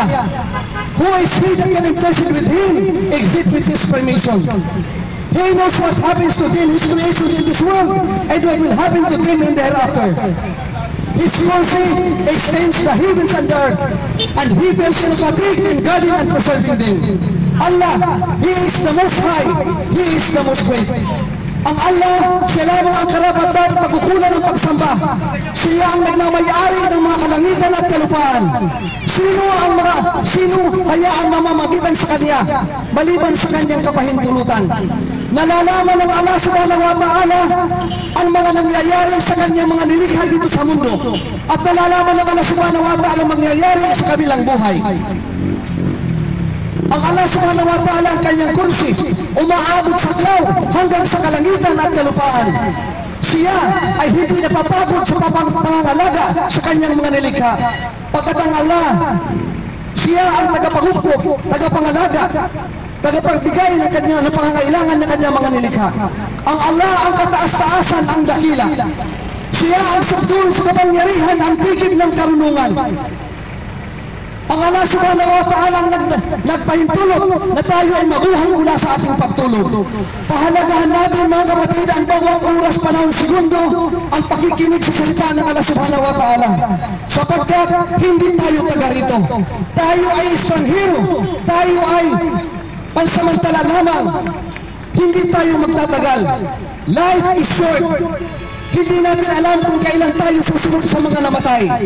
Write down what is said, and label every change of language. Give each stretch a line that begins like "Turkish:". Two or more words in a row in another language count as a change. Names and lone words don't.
English: Who is He that can intercede with Him, except with His permission? He knows what happens to them, His creations in this world, and what will happen to them in the hereafter. His mercy extends the heavens and the earth, and He feels no fatigue in guarding and preserving them. Allah, He is the most high, He is the most great.
Filipino: Ang Allah, siya lamang ang karapat-dapat pagkukulan ng pagsamba. Siya ang nagmamayari ng mga kalangitan at kalupaan. Sino kaya ang mamamagitan sa Kanya, maliban sa Kanyang kapahintulutan? Nalalaman ng Allah
Arabic: سبحانه وتعالى
Filipino: ang mga nangyayari sa Kanyang mga nilikha dito sa mundo. At nalalaman ng Allah
Arabic: سبحانه وتعالى
Filipino: ang mangyayari sa kabilang buhay. Ang Allah
Arabic: سبحانه وتعالى
Filipino: ang kanyang kursi, umaabot sa klaw hanggang sa kalangitan at kalupaan. Siya ay hindi napapagod sa pangangalaga sa kanyang mga nilikha. Pagkat ang Allah, siya ang tagapangupok, tagapangalaga tagapagbigay ng kanyang pangangailangan ng kanyang mga nilikha. Ang Allah ang kataas-taasan, ang dakila. Siya ang sukdul sa kapangyarihan, ang tigib ng karunungan. Ang Allah
Arabic: سبحانه وتعالى
Filipino: ang nagpahintulot na tayo ay mabuhay mula sa ating pagtulog. Pahalagahan natin mga kapatid ang bawat oras, panahon, segundo ang pakikinig sa salita ng Allah
Arabic: سبحانه وتعالى.
Filipino: Sapagkat hindi tayo taga rito. Tayo ay estranghero. Tayo ay pansamantala lamang. Hindi tayo magtatagal.
English: Life is short.
Filipino: Hindi natin alam kung kailan tayo susunod sa mga namatay.